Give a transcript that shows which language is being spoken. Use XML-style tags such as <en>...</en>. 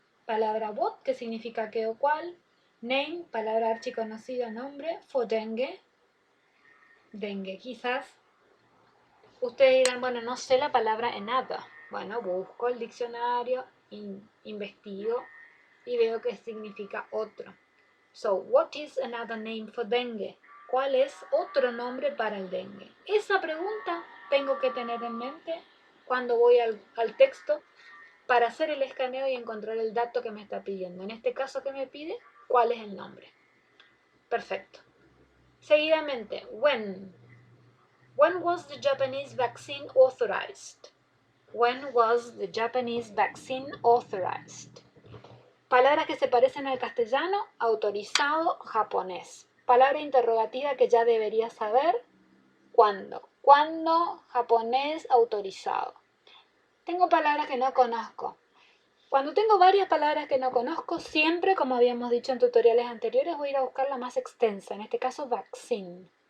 <es>Palabra what, que significa qué o cuál. Name, palabra archiconocida, nombre.</es> <en>For dengue,</en> <es>dengue. Quizás ustedes dirán, bueno, no sé la palabra another. Bueno, busco el diccionario, investigo y veo que significa otro.</es> <en>So, what is another name for dengue?</en> <es>¿Cuál es otro nombre para el dengue? Esa pregunta tengo que tener en mente cuando voy al texto para hacer el escaneo y encontrar el dato que me está pidiendo. En este caso que me pide, ¿cuál es el nombre? Perfecto. Seguidamente, when.</es> <en>When was the Japanese vaccine authorized? When was the Japanese vaccine authorized?</en> <es>Palabras que se parecen al castellano, autorizado, japonés. Palabra interrogativa que ya debería saber, ¿cuándo? ¿Cuándo? Japonés, autorizado. Tengo palabras que no conozco. Cuando tengo varias palabras que no conozco, siempre, como habíamos dicho en tutoriales anteriores, voy a ir a buscar la más extensa, en este caso vaccine.</es>